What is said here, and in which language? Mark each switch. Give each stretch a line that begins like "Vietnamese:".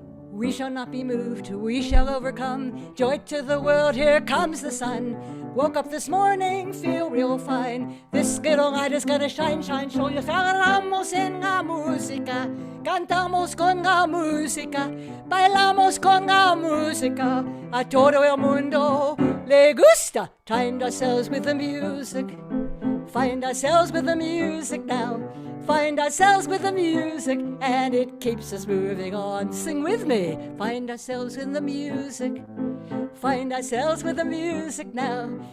English: We shall not be moved, we shall overcome. Joy to the world, here comes the sun. Woke up this morning, feel real fine. This little light is gonna shine, shine, show you.
Spanish: Celebramos en la música, cantamos con la música, bailamos con la música. A todo el mundo le gusta.
English: Find ourselves with the music. Find ourselves with the music now. Find ourselves with the music, and it keeps us moving on. Sing with me. Find ourselves in the music. Find ourselves with the music now.